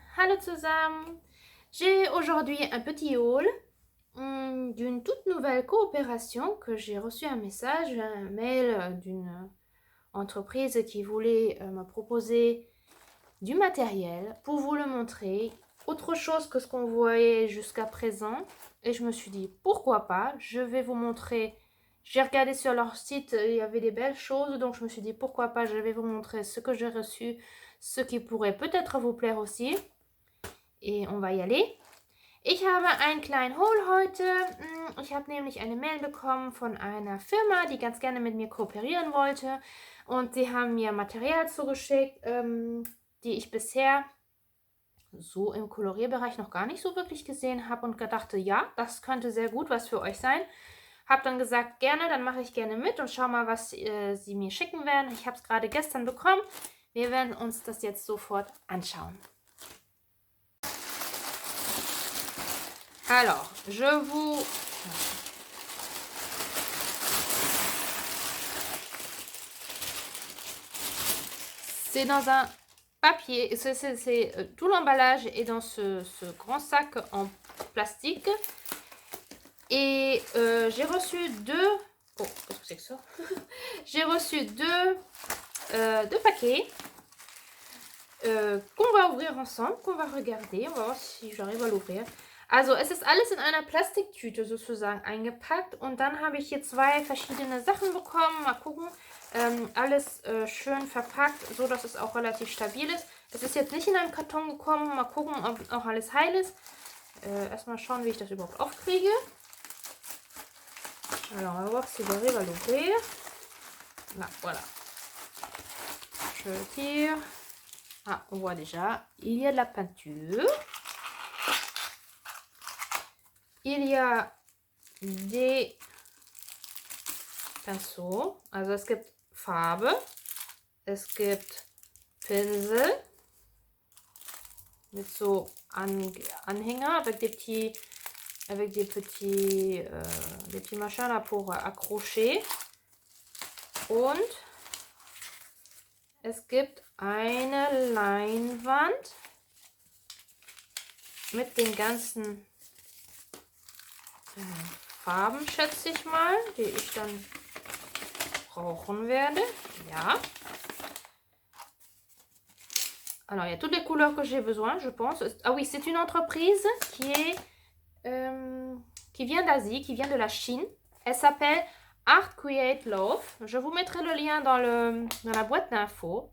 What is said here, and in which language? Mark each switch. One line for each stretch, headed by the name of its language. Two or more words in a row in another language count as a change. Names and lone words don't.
German: Hallo zusammen!
French: J'ai aujourd'hui un petit haul d'une toute nouvelle coopération que j'ai reçu un message, un mail d'une entreprise qui voulait me proposer du matériel pour vous le montrer, autre chose que ce qu'on voyait jusqu'à présent. Et je me suis dit pourquoi pas, je vais vous montrer. J'ai regardé sur leur site, il y avait des belles choses, donc je me suis dit pourquoi pas, je vais vous montrer ce que j'ai reçu, ce qui pourrait peut-être vous plaire aussi. Et on va y aller.
German: Ich habe einen kleinen Haul heute. Ich habe nämlich eine Mail bekommen von einer Firma, die ganz gerne mit mir kooperieren wollte. Und sie haben mir Material zugeschickt, die ich bisher so im Kolorierbereich noch gar nicht so wirklich gesehen habe und gedachte, ja, das könnte sehr gut was für euch sein. Habe dann gesagt, gerne, dann mache ich gerne mit und schau mal, was sie mir schicken werden. Ich habe es gerade gestern bekommen. Wir werden uns das jetzt sofort anschauen.
French: Alors, je vous... C'est dans un papier, tout l'emballage est dans ce grand sac en plastique. Et j'ai reçu deux... Oh, qu'est-ce que c'est que ça? J'ai reçu deux paquets qu'on va ouvrir ensemble, qu'on va regarder. On va voir si j'arrive à l'ouvrir.
German: Also es ist alles in einer Plastiktüte sozusagen eingepackt und dann habe ich hier zwei verschiedene Sachen bekommen. Mal gucken, alles schön verpackt, so dass es auch relativ stabil ist. Es ist jetzt nicht in einem Karton gekommen. Mal gucken, ob auch alles heil ist. Erstmal schauen, wie ich das überhaupt aufkriege.
French: Alors, on va voir si j'arrive à l'ouvrir. Là, voilà. Je tire. Ah, on voit déjà, il y a de la peinture. Il y a des Pinceaux.
German: Also es gibt Farbe. Es gibt Pinsel. Mit so Anhänger
French: avec des petits machins là pour accrocher.
German: Und es gibt eine Leinwand mit den ganzen Farben, schätze ich mal, die ich dann brauchen werde. Ja.
French: Alors, il y a toutes les couleurs que j'ai besoin, je pense. Ah oui, c'est une entreprise qui vient d'Asie, qui vient de la Chine. Elle s'appelle Art Create Love. Je vous mettrai le lien dans la boîte d'infos.